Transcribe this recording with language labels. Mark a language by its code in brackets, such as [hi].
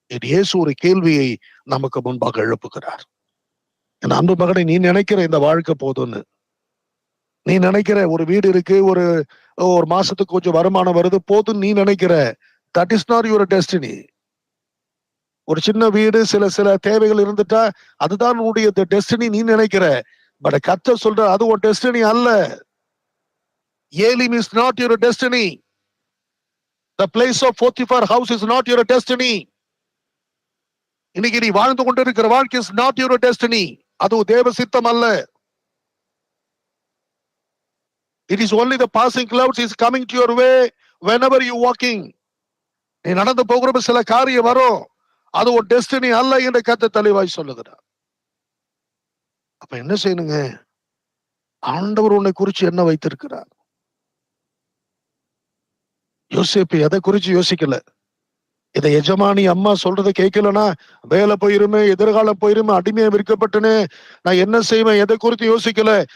[ta] இயேசு ஒரு கேள்வியை நமக்கு முன்பாக எழுப்புகிறார். என் அன்பு மகனை, நீ நினைக்கிற இந்த வாழ்க்கை போதும்னு, நீ நினைக்கிற ஒரு வீடு இருக்கு, ஒரு மாசத்துக்கு கொஞ்சம் வருமானம் வருது போதும் நீ நினைக்கிற, [en] That is not your destiny. [ta] ஒரு சின்ன வீடு, சில தேவைகள் இருந்துட்டா அதுதான் உன்னுடைய டெஸ்டினி நீ நினைக்கிற. பட் கர்த்தர் சொல்ற அது ஒரு டெஸ்டினி அல்ல. [en] Elim is not your destiny. The place of Potiphar house is not your destiny. [ta] இன்னைக்கு நீ வாழ்ந்து கொண்டிருக்கிற வாழ்க்கை [en] Is not your destiny. [ta] அது தேவ சித்தம் அல்ல. [en] It is only the passing clouds is coming to your way whenever you walking. [ta] நீ நடந்து போகிறப்ப சில காரியம் வரும், அது ஒரு டெஸ்டினி அல்ல என்று கர்த்தர் தெளிவாய் சொல்லுகிறார். அப்ப என்ன செய்யணுங்க? ஆண்டவர் உன்னை குறிச்சு என்ன வைத்திருக்கிறார்? யோசிப்பு எதை குறிச்சு யோசிக்கல. இதை எஜமானி அம்மா சொல்றதை கேட்கலன்னா வேலை போயிருமே, எதிர்காலம் போயிருமே, அடிமையா விற்கப்பட்டனே, நான் என்ன செய்வேன், எதை குறித்து யோசிக்கல.